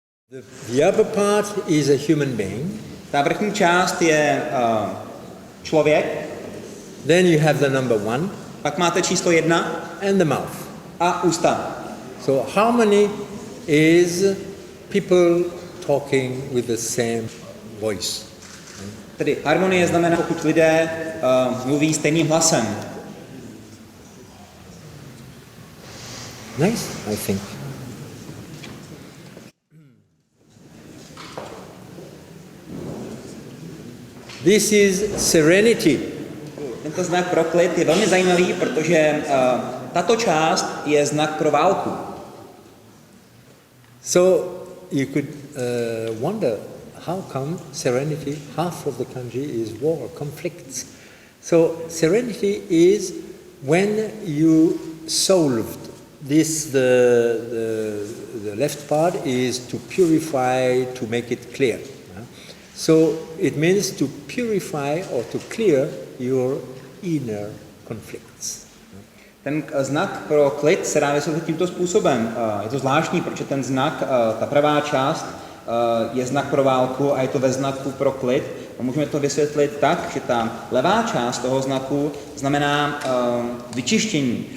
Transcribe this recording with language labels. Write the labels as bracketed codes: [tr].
[en] The upper part is a human being. [cs] Ta vrchní část je člověk. [en] Then you have the number 1. [cs] Pak máte číslo 1. [en] And the mouth. [cs] A ústa. [en] So harmony is people talking with the same voice. [cs] Tedy harmonie znamená, pokud lidé mluví stejným hlasem. [en] Nice, I think. This is serenity. [cs] Tento znak pro klid je velmi zajímavý, protože tato část je znak pro válku. [en] So you could wonder how come serenity, half of the kanji is war, conflicts. So serenity is when you solved this, the left part is to purify, to make it clear. So it means to purify or to clear your inner conflicts. [cs] Ten znak pro klid se dá vysvětlit tímto způsobem. Je to zvláštní, protože ten znak, ta pravá část, je znak pro válku a je to ve znaku pro klid. A můžeme to vysvětlit tak, že ta levá část toho znaku znamená vyčištění.